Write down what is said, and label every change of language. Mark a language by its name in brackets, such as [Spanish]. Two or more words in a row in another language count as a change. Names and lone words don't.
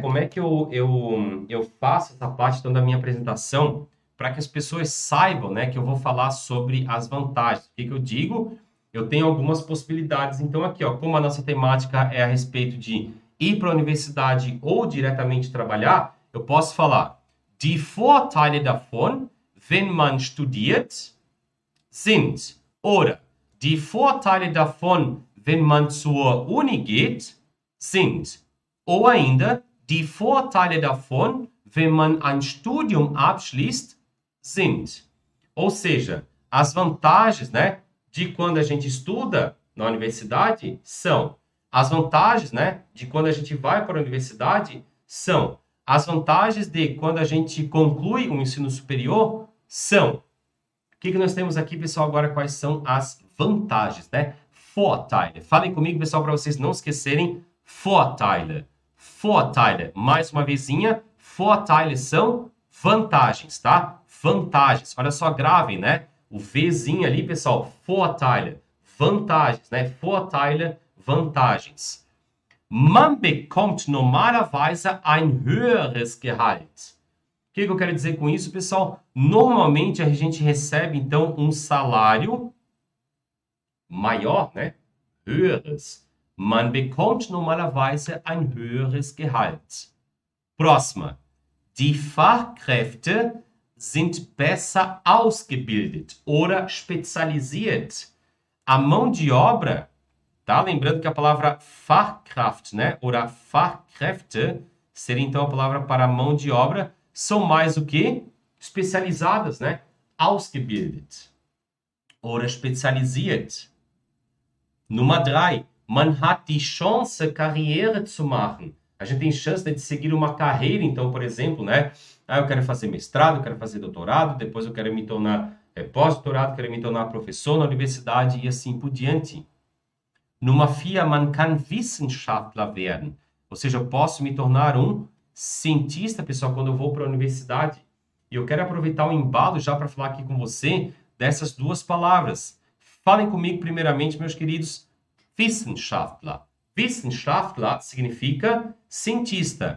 [Portuguese] Como é que eu faço essa parte, então, da minha apresentação para que as pessoas saibam, né, que eu vou falar sobre as vantagens? O que eu digo? Eu tenho algumas possibilidades. Então, aqui, ó, como a nossa temática é a respeito de ir para a universidade ou diretamente trabalhar, eu posso falar [German] Die Vorteile davon, wenn man studiert, sind, oder Die Vorteile davon, wenn man zur Uni geht, sind. [Portuguese] Ou ainda, [German] Die Vorteile davon, wenn man ein Studium abschließt, sind. [Portuguese] Ou seja, as vantagens, né, de quando a gente estuda na universidade são. As vantagens, né, de quando a gente vai para a universidade são. As vantagens de quando a gente conclui um ensino superior são. O que nós temos aqui, pessoal, agora? Quais são as vantagens, né? [German] Vorteile. [Portuguese] Falem comigo, pessoal, para vocês não esquecerem. [German] Vorteile. Vorteile. [Portuguese] Mais uma vezinha. Vorteile são vantagens, tá? Vantagens. Olha só, gravem, né? O Vzinho ali, pessoal. Vorteile. Vantagens, né? Vorteile, vantagens. [German] Man bekommt normalerweise ein höheres Gehalt. [Portuguese] O que eu quero dizer com isso, pessoal? Normalmente a gente recebe, então, um salário maior, né? [German] Höheres. Man bekommt normalerweise ein höheres Gehalt. [Portuguese] Próxima. [German] Die Fachkräfte sind besser ausgebildet oder spezialisiert. [Portuguese] A mão de obra, tá? Lembrando que a palavra Fachkraft, né? [German] Oder Fachkräfte [Portuguese] seria então a palavra para mão de obra, são mais o que? Especializadas, né? [German] Ausgebildet. Oder spezialisiert. Nummer 3. Man hat die Chance, Karriere zu machen. [Portuguese] A gente tem chance de seguir uma carreira, então, por exemplo, né? Eu quero fazer mestrado, eu quero fazer doutorado, depois eu quero me tornar pós-doutorado, quero me tornar professor na universidade e assim por diante. [German] Nummer 4. Man kann Wissenschaftler werden. [Portuguese] Ou seja, eu posso me tornar um cientista, pessoal, quando eu vou para a universidade. E eu quero aproveitar o embalo já para falar aqui com você dessas duas palavras. Falem comigo primeiramente, meus queridos, [German] Wissenschaftler. [Portuguese] Wissenschaftler significa cientista.